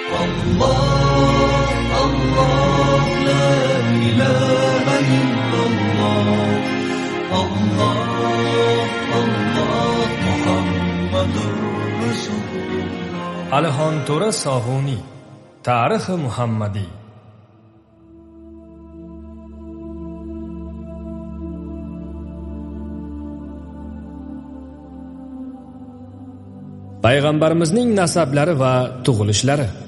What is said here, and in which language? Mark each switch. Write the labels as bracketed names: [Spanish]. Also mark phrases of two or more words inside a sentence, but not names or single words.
[Arabic] الله الله لا إله إلا الله الله الله محمد رسول الله. [Uzbek] Alihon To'ra Sog'uniy Tarixi Muhammadiy. Payg'ambarimizning nasablari va tug'ilishlari.